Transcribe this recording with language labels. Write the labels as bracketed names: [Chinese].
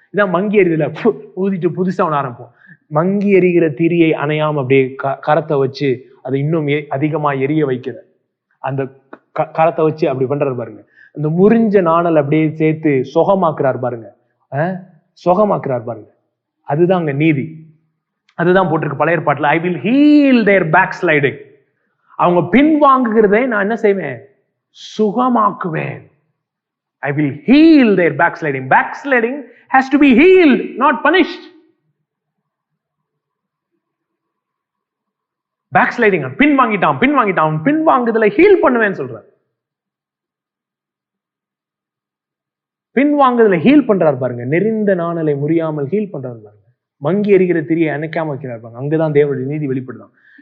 [Tamil] இதான் மங்கி எரிதல ஊதிட்டு புதுசா ஒன்று ஆரம்பிப்போம். மங்கி எரிகிற திரியை அணையாம அப்படியே கரத்தை வச்சு அதை இன்னும் அதிகமா எரிய வைக்கிற அந்த கரத்தை வச்சு அப்படி பண்றாரு பாருங்க. அந்த முறிஞ்ச நாணல் அப்படியே சேர்த்து சுகமாக்குறார் பாருங்க, சுகமாக்குறார் பாருங்க. அதுதான் அங்க நீதி. அதுதான் போட்டிருக்கு பழைய ஏற்பாட்டுல, [English] I will heal their backsliding. [Tamil] அவங்க பின்வாங்குகிறதை நான் என்ன செய்வேன்? சுகமாக்குவேன். [English] I will heal their backsliding. Backsliding has to be healed, not punished. [Tamil] Backsliding, பின்வாங்கிட்டான், பின்வாங்குதலை heel பண்ணுவேன்னு சொல்றார். பின்வாங்குதலை ஹீல் பண்றாரு பாருங்க. நெறிந்த நாணலை முறியாமல் ஹீல் பண்றாரு பாருங்க. மங்கி எரிகிற திரியை அணைக்காம வைக்கிறார் பாருங்க. அங்கதான் தேவனுடைய நீதி வெளிப்படுதான்.